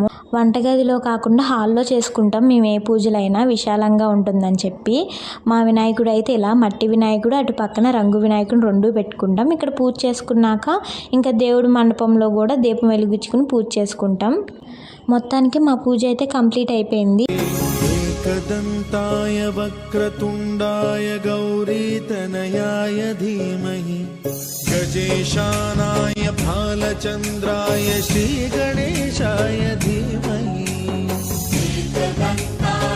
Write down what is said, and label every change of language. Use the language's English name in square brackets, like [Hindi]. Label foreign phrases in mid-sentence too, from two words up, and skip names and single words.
[Telugu] వంటగదిలో కాకుండా హాల్లో చేసుకుంటాం మేము ఏ పూజలైనా, విశాలంగా ఉంటుందని చెప్పి. మా వినాయకుడు అయితే ఇలా మట్టి వినాయకుడు, అటు పక్కన రంగు వినాయకుడు రెండు పెట్టుకుంటాం. ఇక్కడ పూజ చేసుకున్నాక ఇంకా దేవుడి మండపంలో కూడా దీపం వెలిగించుకుని పూజ చేసుకుంటాం. మొత్తానికి మా పూజ అయితే కంప్లీట్ అయిపోయింది. [Sanskrit] एकदन्ताय वक्रतुण्डाय गौरीतनयाय धीमहि गजेशानाय भालचन्द्राय श्रीगणेशाय धीमहि।